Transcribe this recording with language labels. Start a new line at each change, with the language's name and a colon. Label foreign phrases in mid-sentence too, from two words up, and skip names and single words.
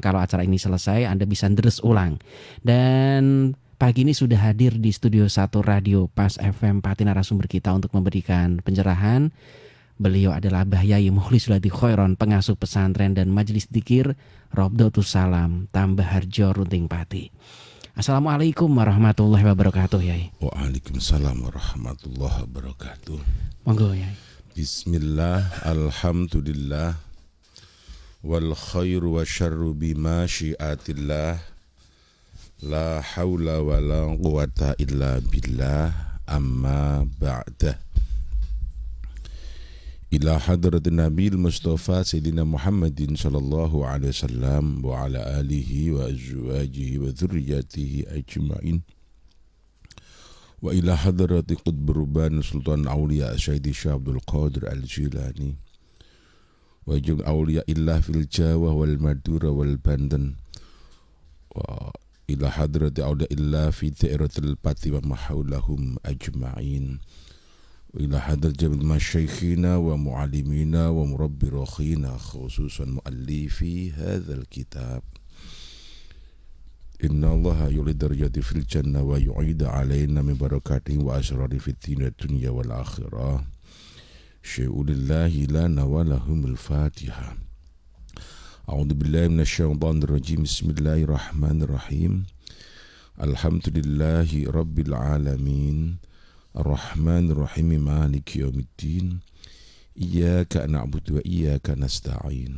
Indonesian: Kalau acara ini selesai, Anda bisa deres ulang. Dan pagi ini sudah hadir di studio 1 Radio Pas FM Pati narasumber kita untuk memberikan pencerahan. Beliau adalah Mbah Yai Mukhlisul Hadi Khairon, pengasuh pesantren dan majelis dzikir Robdotus Salam Tambah Harjo Runting Pati.
Arabic: السلام عليكم ورحمة الله وبركاته Yai. وعليكم السلام ورحمة الله وبركاته.
Javanese: Monggo Yai.
Arabic: بسم الله، الحمد لله، والخير والشر بمشيئة الله، لا حول ولا قوة إلا بالله، أما بعد. إلى حضرة النبي المصطفى سيدنا محمد صلى الله عليه وسلم وعلى آله وأزواجه وذرياته أجمعين. وإلى حضرة قطب الرباني سلطان الأولياء سيدي الشيخ عبد القادر الجيلاني وجميع أولياء الله في جاوة والمادورا والبنتن وإلى حضرة أولياء الله في دائرة باتي وما حولهم أجمعين. إلى حضرة جميع مشايخنا ومعلمينا ومربي أرواحنا، خصوصا مؤلف هذا الكتاب. إن الله يعلي درجات في الجنة ويعيد علينا من بركاته وأسرار في الدنيا والآخرة. شيء لله لنا ولهم الفاتحة. أعوذ بالله من الشيطان الرجيم. بسم الله الرحمن الرحيم. الحمد لله رب العالمين. الرحمن الرحيم، مالك يوم الدين. إياك نعبد وإياك نستعين.